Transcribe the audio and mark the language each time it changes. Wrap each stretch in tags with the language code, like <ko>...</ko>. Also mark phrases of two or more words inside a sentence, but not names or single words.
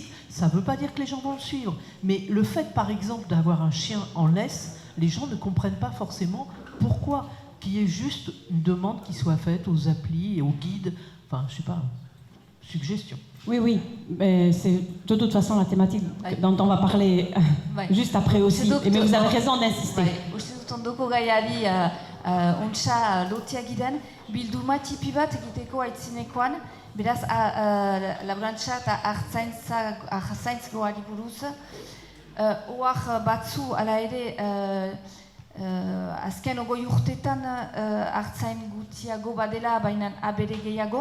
<fr>Ça ne veut pas dire que les gens vont le suivre, mais le fait, par exemple, d'avoir un chien en laisse, les gens ne comprennent pas forcément pourquoi. Qu'il y ait juste une demande qui soit faite aux applis et aux guides, enfin, je sais pas, suggestion. Oui, mais c'est de toute façon la thématique dont on va parler juste après aussi. Mais vous avez raison d'insister.</fr> <eu>Uste dut ondoko gaiari ontsa lotia giren, bilduma tipi bat egiteko aitzinekoan, beraz laborantza eta artzaintzgoari buruz, oak batzu ala ere azken ogoi urtetan artzain gutxiago badela, baina abere gehiago.</eu>